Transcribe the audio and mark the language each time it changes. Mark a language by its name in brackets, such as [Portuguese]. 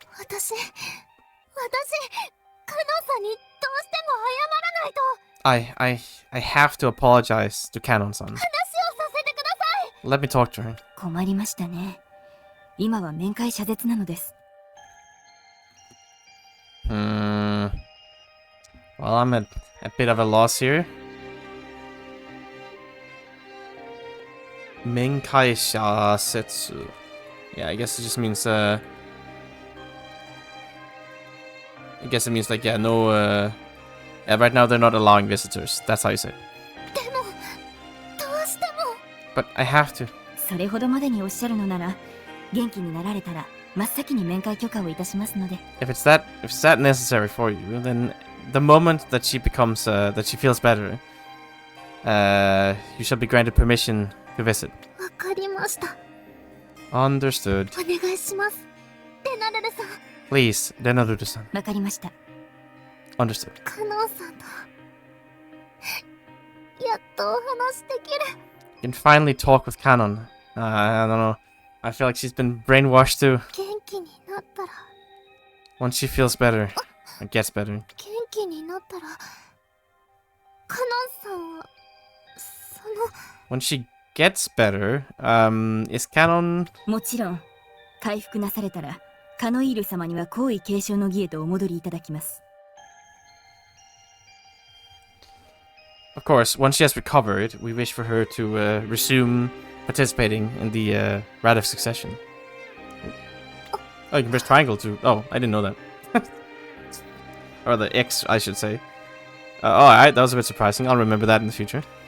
[Japanese] 私、カノさんにどうしても謝らないと。 [English] I have to apologize to Kanon-san. [Japanese] 話をさせてください。 [English] Let me talk to her. [Japanese] 困りましたね。今は面会謝絶なのです。 [English] Well, I'm at a bit of a loss here. Menkai Shasetsu. Yeah, I guess it just means I guess it means like, yeah, no yeah, right now they're not allowing visitors. That's how you say it. [Japanese] でも、どうしても。 [English] But I have to. [Japanese] それほどまでにおっしゃるのなら、元気になられたら真っ先に面会許可をいたしますので。 [English] If it's that necessary for you, then the moment that she becomes that she feels better, you shall be granted permission to visit. [Japanese] わかりました。 [English] Understood. [Japanese] お願いします。レナルルさん。 [English] Please, Renaruru-san. [Japanese] わかりました。 [English] Understood. [Japanese] カノンさんとやっとお話できる。 [English] You can finally talk with Kanon. I don't know. I feel like she's been brainwashed too. [Japanese] 元気になったら。 [English] Once she feels better, or gets better. [Japanese] 元気になったら。カノンさんはその。 [English] When she gets better, is Kanon? [Japanese] もちろん、回復なされたら、カノイール様には皇位継承の儀へとお戻りいただきます。 [English] Of course, once she has recovered, we wish for her to resume participating in the Rite of Succession. Oh, you can press triangle too. Oh, I didn't know that. Or the X, I should say. Alright, that was a bit surprising. I'll remember that in the future.